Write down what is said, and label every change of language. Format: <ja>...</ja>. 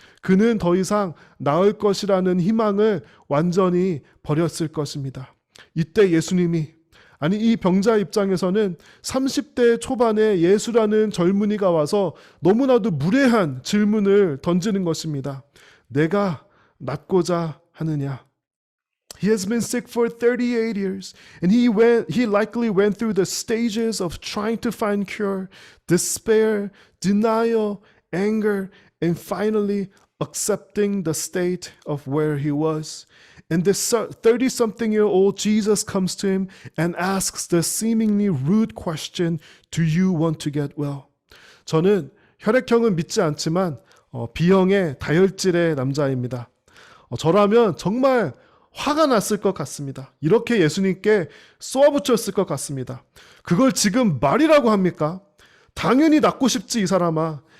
<ko>그는 더 이상 나을 것이라는 희망을 완전히 버렸을 것입니다. 이때 예수님이 이 병자 입장에서는 30대 초반에 예수라는 젊은이가 와서 너무나도 무례한 질문을 던지는 것입니다. 내가 낫고자 하느냐?</ko> <en>He has been sick for 38 years and he likely went through the stages of trying to find cure, despair, denial, anger, and finally accepting the state of where he was. And this 30-something-year-old Jesus comes to him and asks the seemingly rude question, do you want to get well?</en> <ko>저는 혈액형은 믿지 않지만 B형의 다혈질의 남자입니다. 저라면 정말 화가 났을 것 같습니다. 이렇게 예수님께 쏘아붙였을 것 같습니다. 그걸 지금 말이라고 합니까? 당연히 낫고 싶지 이 사람아.</ko>